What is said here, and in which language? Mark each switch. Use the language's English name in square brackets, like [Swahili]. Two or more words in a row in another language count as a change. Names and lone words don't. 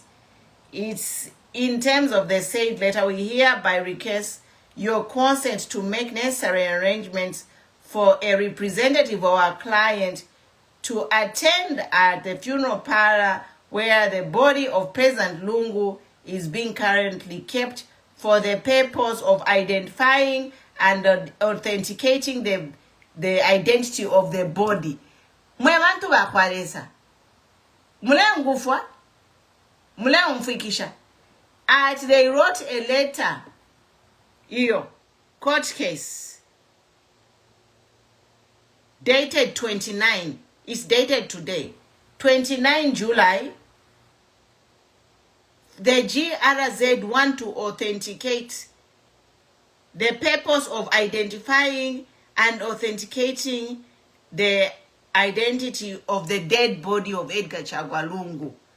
[English] It's in terms of the said letter, we hereby request your consent to make necessary arrangements for a representative of our client to attend at the funeral parlor where the body of President Lungu is being currently kept for the purpose of identifying and authenticating the identity of the body. [Bemba] Mwebantu bakwalesa. Mule ngufwa. Mule umfikisha. [English] As they wrote a letter, court case, dated 29, it's dated today, 29 July, the GRZ want to authenticate the purpose of identifying and authenticating the identity of the dead body of EDGAR CHAGWA LUNGU.